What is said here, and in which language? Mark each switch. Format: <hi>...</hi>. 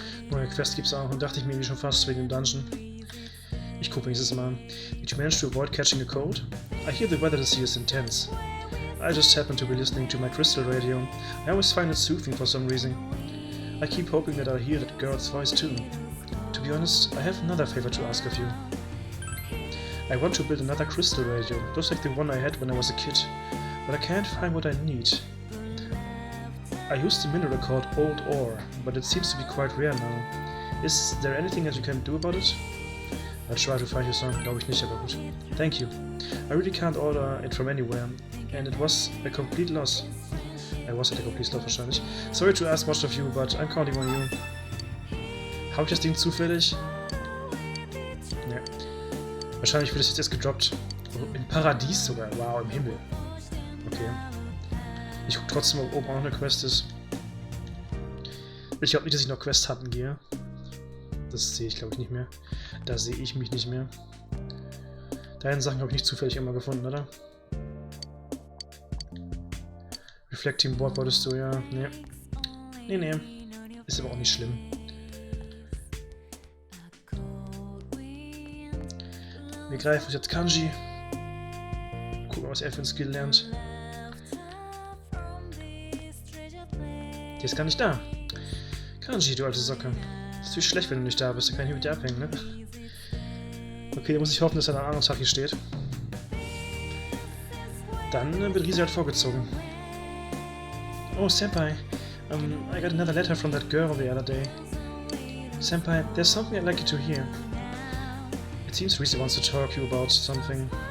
<de>Neue Quest gibt's auch und dachte ich mir schon fast wegen dem Dungeon. Ich gucke wenigstens mal.</de> <en>Did you manage to avoid catching a cold? I hear the weather this year is intense. I just happened to be listening to my crystal radio. I always find it soothing for some reason. I keep hoping that I'll hear that girl's voice too. To be honest, I have another favor to ask of you. I want to build another crystal radio, just like the one I had when I was a kid, but I can't find what I need. I used a mineral called Old Ore, but it seems to be quite rare now. Is there anything that you can do about it? I'll try to find you some,</en> <de>glaube ich nicht, aber gut.</de> <en>Thank you. I really can't order it from anywhere, and it was a complete loss. I was at a complete loss</en> <de>wahrscheinlich.</de> <en>Sorry to ask much of you, but I'm counting on you.</en> <de>Hab ich das Ding zufällig? Ne. Wahrscheinlich wird es jetzt erst gedroppt. Im Paradies sogar. Wow, im Himmel. Okay. Ich gucke trotzdem, ob oben auch noch eine Quest ist. Ich glaube nicht, dass ich noch Quest-Hatten gehe. Das sehe ich, glaube ich, nicht mehr. Da sehe ich mich nicht mehr. Deine Sachen habe ich nicht zufällig immer gefunden, oder? Reflecting Board wolltest du, ja. Nee. Nee. Ist aber auch nicht schlimm. Wir greifen uns jetzt Kanji. Gucken, was er für ein Skill lernt. Der ist gar nicht da. Kanji, du alte Socke. Das ist natürlich schlecht, wenn du nicht da bist. Da kann ich mit dir abhängen, ne? Okay, da muss ich hoffen, dass er am anderen Tag hier steht. Dann wird Risi halt vorgezogen. Oh, Senpai.</de> <en>I got another letter from that girl the other day. Senpai, there's something I'd like you to hear. It seems Risi wants to talk to you about something.</en>